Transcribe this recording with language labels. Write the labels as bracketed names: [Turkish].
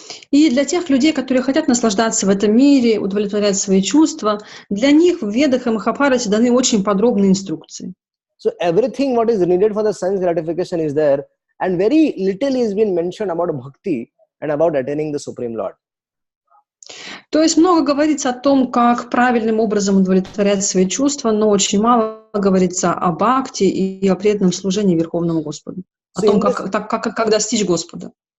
[Russian] И для тех людей, которые хотят наслаждаться в этом мире, удовлетворять свои чувства, для них в Ведах и Махабхарате даны очень подробные инструкции. [English] So everything what is needed for the sense gratification is there, and very little is been mentioned about bhakti and about attaining the Supreme Lord. [Russian] То есть много говорится о том, как правильным образом удовлетворять свои чувства, но очень мало говорится о бхакти и о преданном служении Верховному Господу, о том, как достичь Господа.